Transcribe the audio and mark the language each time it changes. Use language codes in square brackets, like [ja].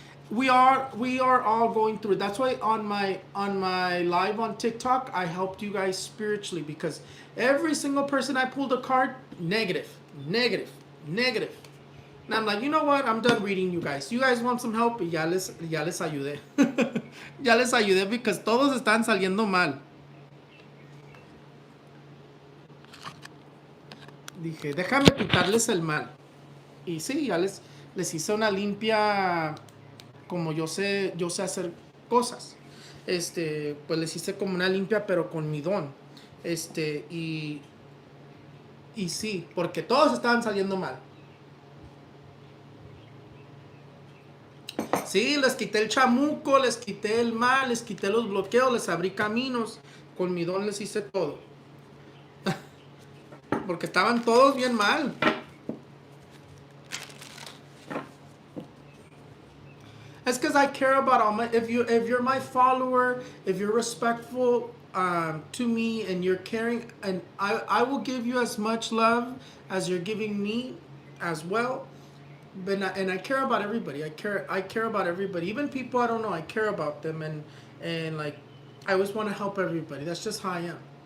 [en] We are all going through it. That's why on my live on TikTok, I helped you guys spiritually, because every single person I pulled a card, negative, negative, negative. And I'm like, you know what? I'm done reading you guys. You guys want some help? [es] Y ya les ayudé. Ya les ayudé [en] because [es] todos están saliendo mal. Dije, déjame quitarles el mal. Y sí, ya les hice una limpia, como yo sé hacer cosas. Pues les hice como una limpia, pero con mi don. Y sí, porque todos estaban saliendo mal. Sí, les quité el chamuco, les quité el mal, les quité los bloqueos, les abrí caminos. Con mi don les hice todo. Porque estaban todos bien mal. [en] It's because I care about all my. If you're my follower, if you're respectful to me, and you're caring, and I will give you as much love as you're giving me, as well. But and I care about everybody. I care about everybody, even people I don't know. I care about them, and like I always want to help everybody. That's just how I am.